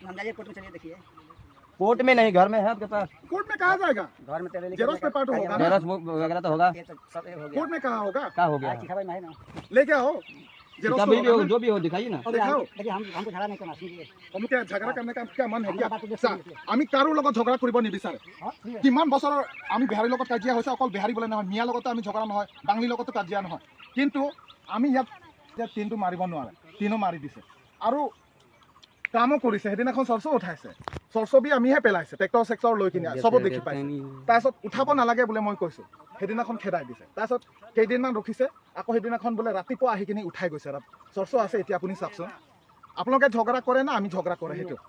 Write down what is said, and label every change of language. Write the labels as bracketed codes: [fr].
[hi] नामजारी court में चलिए देखिए। कोर्ट में नहीं, घर में है आपके पास? कोर्ट में कहा जाएगा? घर में तेरे जेरोक्स पेपर तो होगा ना? जेरॉक्स वगैरह तो होगा। ये तो सब ये हो गया। कोर्ट में कहा होगा? क्या हो गया? खबर में है ना। लेके आओ, जेरोक्स कभी भी तो हो, होगा ना? जो भी हो दिखाइए ना। दिखाओ। देखिए हमको झगड़ा नहीं करना, सुनिए। हम क्या झगड़ा करने का क्या मन है क्या? बात [as] सा আমি কাৰো লগত ঝগড়া কৰিব নিবিচাৰে। [hi] हाँ, ठीक है। [as] কিমান বছৰৰ আমি বিহাৰীৰ লগত কাজিয়া হৈছে, অকল বিহাৰী বলে নহয়, মিয়াৰ লগতো আমি ঝগড়া নহয়, বাঙালীৰ লগতো কাজিয়া নহয়, কিন্তু আমি ইয়াত তিনটো মাৰিব নোৱাৰে, তিনো মাৰি দিছে আৰু কামো কৰিছে। সেইদিনাখন চৰচো উঠাইছে, চৰচো বি আমিহে পেলাইছে, ট্ৰেক্টৰ চেক্টৰ লৈ কিনে চব দেখি পাইছে। তাৰপিছত উঠাব নালাগে বোলে মই কৈছো, সেইদিনাখন খেদাই দিছে। তাৰপিছত কেইদিনমান ৰখিছে, আকৌ সেইদিনাখন বোলে ৰাতিপুৱা আহি কিনে উঠাই গৈছে। চৰচো আছে এতিয়া, আপুনি চাওকচোন। আপোনালোকে ঝগড়া কৰে না আমি ঝগড়া কৰে সেইটো?